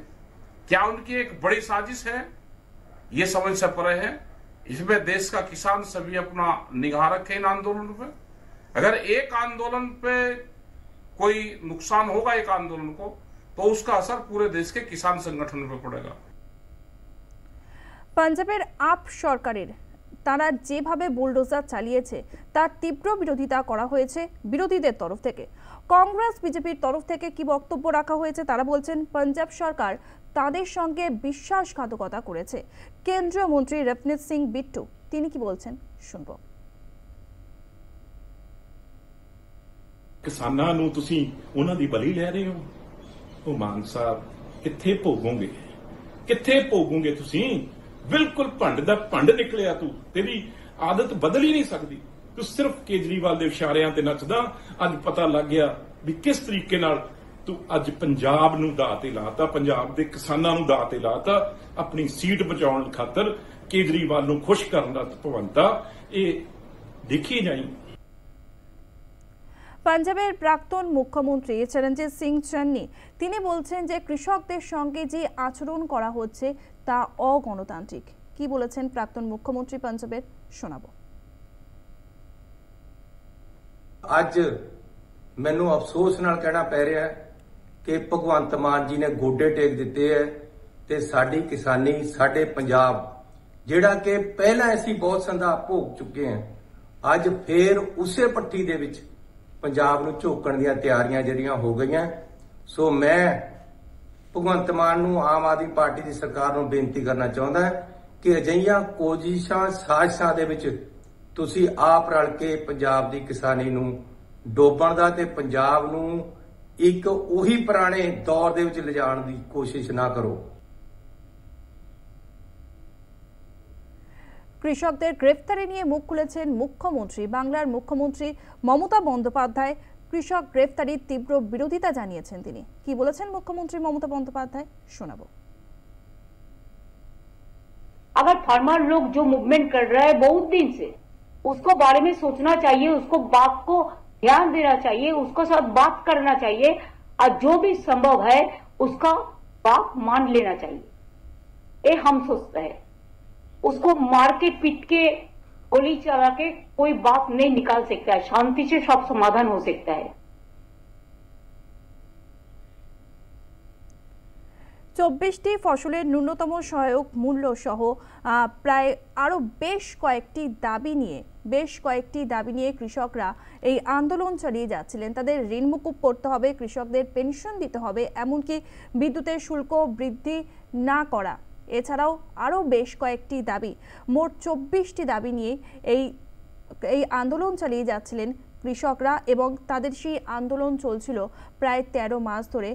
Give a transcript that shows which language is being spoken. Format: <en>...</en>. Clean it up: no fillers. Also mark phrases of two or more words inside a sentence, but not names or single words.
<hi>क्या उनकी एक बड़ी साजिश है? ये समझ से परे है। इसमें देश का किसान सभी अपना निगाह रखे इन आंदोलन पे। अगर एक आंदोलन पे कोई नुकसान होगा एक आंदोलन को, तो उसका असर पूरे देश के किसान संगठन पे पड़ेगा।</hi> <bn>পাঞ্জাবের আপ সরকারের তারা যেভাবে বুলডোজার চালিয়েছে তার তীব্র বিরোধিতা করা হয়েছে বিরোধীদের তরফ থেকে। কংগ্রেস বিজেপির তরফ থেকে কি বক্তব্য রাখা হয়েছে তারা বলছেন পাঞ্জাব সরকার তাদের সঙ্গে বিশ্বাসঘাতকতা করেছে। কেন্দ্রীয় মন্ত্রী রবনীত সিং বিট্টু তিনি কি বলছেন শুনবো।</bn> <pa>ਕਿਸਾਨਾਂ ਨੂੰ ਤੁਸੀਂ ਉਹਨਾਂ ਦੀ ਬਲੀ ਲੈ ਰਹੇ ਹੋ। ਉਹ ਮਾਨ ਸਾਹਿਬ ਕਿੱਥੇ ਭੋਗੋਗੇ ਤੁਸੀਂ? ਬਿਲਕੁਲ ਭੰਡ ਦਾ ਭੰਡ ਨਿਕਲਿਆ ਤੂੰ। ਤੇਰੀ ਆਦਤ ਬਦਲ ਹੀ ਨਹੀਂ ਸਕਦੀ। ਤੂੰ ਸਿਰਫ ਕੇਜਰੀਵਾਲ ਦੇ ਇਸ਼ਾਰਿਆਂ ਤੇ ਨੱਚਦਾ। ਅੱਜ ਪਤਾ ਲੱਗ ਗਿਆ ਵੀ ਕਿਸ ਤਰੀਕੇ ਨਾਲ ਤੂੰ ਅੱਜ ਪੰਜਾਬ ਨੂੰ ਦਾਅ ਤੇ ਲਾਤਾ, ਪੰਜਾਬ ਦੇ ਕਿਸਾਨਾਂ ਨੂੰ ਦਾਅ ਤੇ ਲਾਤਾ ਆਪਣੀ ਸੀਟ ਬਚਾਉਣ ਖਾਤਰ। ਕੇਜਰੀਵਾਲ ਨੂੰ ਖੁਸ਼ ਕਰਨ ਦਾ ਭਵੰਤਾ ਇਹ ਦੇਖੀ ਜਾਈ।</pa> <bn>পাঞ্জাবের প্রাক্তন মুখ্যমন্ত্রী চরণজিৎ সিং চন্নি তিনি বলছেন যে কৃষকদের সঙ্গে যে আচরণ করা হচ্ছে তা অগণতান্ত্রিক। কি বলেছেন প্রাক্তন মুখ্যমন্ত্রী পাঞ্জাবের শোনাবো।</bn> <pa>ਅੱਜ ਮੈਨੂੰ ਅਫਸੋਸ ਨਾਲ ਕਹਿਣਾ ਪੈ ਰਿਹਾ ਹੈ ਕਿ ਭਗਵੰਤ ਮਾਨ ਜੀ ਨੇ ਗੋਡੇ ਟੇਕ ਦਿੱਤੇ ਹੈ ਤੇ ਸਾਡੀ ਕਿਸਾਨੀ ਸਾਡੇ ਪੰਜਾਬ ਜਿਹੜਾ ਕਿ ਪਹਿਲਾਂ ਅਸੀਂ ਬਹੁਤ ਸੰਘਰਸ਼ ਭੋਗ ਚੁੱਕੇ ਹਾਂ, ਅੱਜ ਫੇਰ ਉਸੇ ਪੱਟੀ ਦੇ ਵਿੱਚ ਪੰਜਾਬ ਨੂੰ ਝੋਕਣ ਦੀਆਂ ਤਿਆਰੀਆਂ ਜਿਹੜੀਆਂ ਹੋ ਗਈਆਂ। ਸੋ ਮੈਂ ਭਗਵੰਤ ਮਾਨ ਨੂੰ ਆਮ ਆਦਮੀ ਪਾਰਟੀ ਦੀ ਸਰਕਾਰ ਨੂੰ ਬੇਨਤੀ ਕਰਨਾ ਚਾਹੁੰਦਾ ਕਿ ਅਜਿਹੀਆਂ ਕੋਸ਼ਿਸ਼ਾਂ ਸਾਜ਼ਿਸ਼ਾਂ ਦੇ ਵਿੱਚ ਤੁਸੀਂ ਆਪ ਰਲ ਕੇ ਪੰਜਾਬ ਦੀ ਕਿਸਾਨੀ ਨੂੰ ਡੋਬਣ ਦਾ ਤੇ ਪੰਜਾਬ ਨੂੰ ਇੱਕ ਉਹੀ ਪੁਰਾਣੇ ਦੌਰ ਦੇ ਵਿੱਚ ਲਿਜਾਣ ਦੀ ਕੋਸ਼ਿਸ਼ ਨਾ ਕਰੋ।</pa> <bn>কৃষকদের গ্রেফতারি নিয়ে মুখ খুলেছেন মুখ্যমন্ত্রী। বাংলার মুখ্যমন্ত্রী মমতা বন্দ্যোপাধ্যায় কৃষক গ্রেফতারির তীব্র বিরোধিতা জানিয়েছেন। তিনি কি বলেছেন মুখ্যমন্ত্রী মমতা বন্দ্যোপাধ্যায় শোনাবো।</bn> <hi>अगर फार्मर लोग जो मूवमेंट कर रहा है बहुत दिन से, उसको बारे में सोचना चाहिए, उसको बात को ध्यान देना चाहिए, उसको साथ बात करना चाहिए और जो भी संभव है उसका बात मान लेना चाहिए। ये हम सोचते हैं। उसको मार के पीट के गोली चला के कोई बात नहीं निकाल सकता है। शांति से सब समाधान हो सकता है।</hi> <bn>24টি ফসলের ন্যূনতম সহায়ক মূল্য সহ প্রায় আরো বেশ কয়েকটি দাবি নিয়ে কৃষকরা এই আন্দোলন চালিয়ে যাচ্ছিলেন। তাদের ঋণ মুকুব করতে হবে, কৃষকদের পেনশন দিতে হবে, এমনকি বিদ্যুতের শুল্ক বৃদ্ধি না করা, এছাড়াও আরো বেশ কয়েকটি দাবি, মোট 24টি দাবি নিয়ে এই আন্দোলন চালিয়ে যাচ্ছিলেন কৃষকরা এবং তাদের সেই আন্দোলন চলছিল প্রায় 13 মাস ধরে।</bn>